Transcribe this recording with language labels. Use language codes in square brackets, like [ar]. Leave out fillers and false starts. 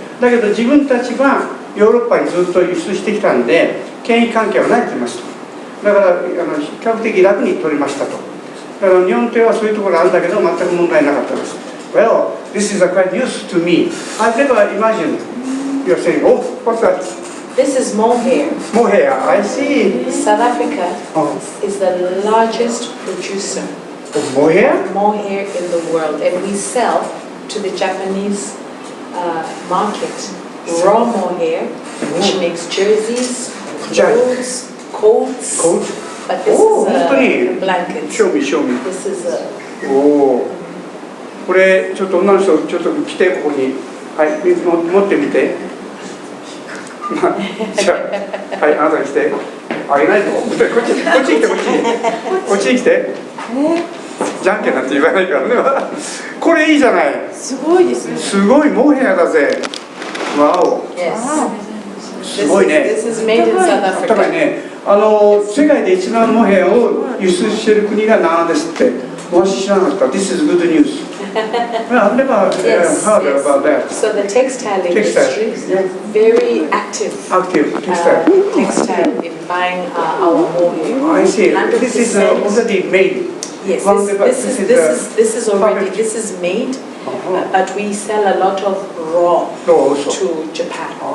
[ja] だけど自分たちはヨーロッパにずっと輸出してきたんで、検疫関係は慣れてますと。だから比較的楽に取りましたと。だから日本とはそういうところあるんだけど、全く問題なかったです。 [en] Well, this is a quite news to me. I've never imagined you're saying, oh, what's that? This is mohair. Mohair, I see. South Africa is the largest producer of mohair? Mohair in the world, and we sell to the Japanese market raw mohair, which makes jerseys, clothes, coats. But this is a blanket. Show me. This is a. [ja] これちょっと女の人ちょっと来てここに、はい、持ってみて。じゃあ、はい、あなたに来て。あげないと。こっちに来て。こっちに来て。じゃんけんなんて言わないからね。これいいじゃない。すごいですね。すごいモヘアだぜ。わお。すごいね。 [en] This is made in South Africa. [ja] だからね、世界で一番モヘアを輸出している国が南アですって。私知らなかった。 [en] This is good news. I've never heard about that. So the textile industry is very active. Textile in buying our mohair. I see. This is already made. Yes, this is already made, but we sell a lot of raw to Japan.